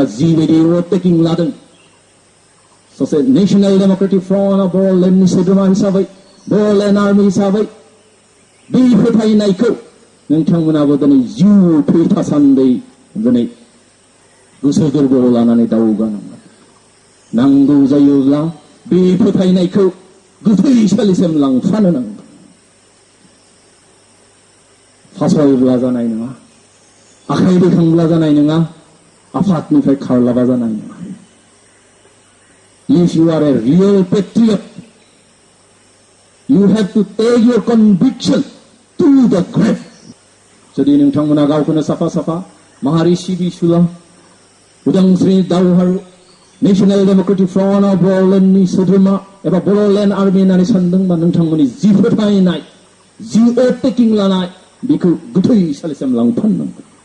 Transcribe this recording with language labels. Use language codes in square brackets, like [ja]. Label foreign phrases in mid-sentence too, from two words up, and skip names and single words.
[brx] जिबायदि [en] oath taking [brx] लादों सासे नेशनेल डेमोक्रेटिक फ्रन्ट अफ बड'लेण्डनि सोद्रोमा हिसाबै बड'लेण्ड आर्मी हिसाबै बे फोथायनायखौ नोंथांमोनाबो दिनै जिउ थासान्दै दिनै गोसो गोरबोआव लानानै दावगानांगोन नांगौ जायोब्ला बे फोथायनायखौ गोथैसालिसिम लांफानो नांगोन फासयब्ला जानाय नङा आखाइ दैखांब्ला जानाय नङा आफादनिफ्राय खारलाबा जानाय नङा [en] If you are a real patriot, you have to take your conviction to the grave. [brx] जुदि नोंथांमोना गावखौनो साफा साफा माहारि सिबिसुला उदांस्रि दावहारु नेशनेल डेमोक्रेटिक फ्रन्ट अफ बड'लेण्डनि सोद्रोमा एबा बड'लेण्ड आर्मी होननानै सानदोंबा नोंथांमोननि जि फोथायनाय जि [en] oath taking [brx] लानाय बेखौ गोथैसालिसिम लांफानांगोन